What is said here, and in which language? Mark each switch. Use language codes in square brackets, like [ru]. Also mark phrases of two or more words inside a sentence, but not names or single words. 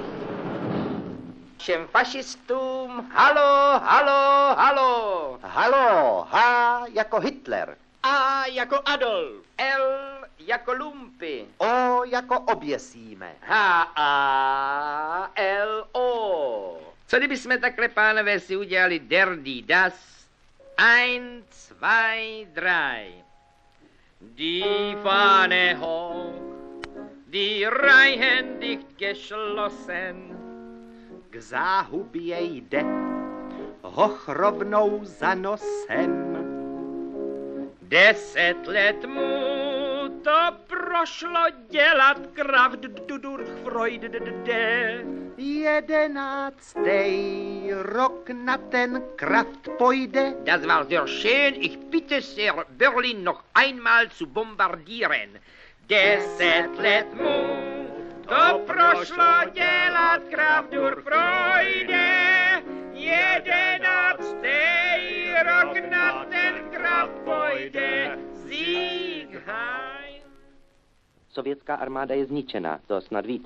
[cs] Všem fašistům, halo, halo, halo. Halo, H jako Hitler. A jako Adolf. L jako Lumpy. O jako oběsíme. H-A-L-O. Co kdybychom takhle, pánové, si udělali [de] der die das? [cs] 1, 2, 3. [de] Die Fahne hoch, die Reihen dicht geschlossen. [cs] K záhubě jde, hoch rovnou za nosem. 10 let mu to prošlo dělat [de] Kraft durch Freude. [cs] 11. rok na ten Kraft pojde. [de] Das war sehr schön, ich bitte sehr, Berlin noch einmal zu bombardieren. [cs] 10 let mu to prošlo dělat [de] Kraft durch Freude. [cs] 11. rok na ten Kraft pojde. Siegheim. Sovětská armáda je zničená, to snad víte.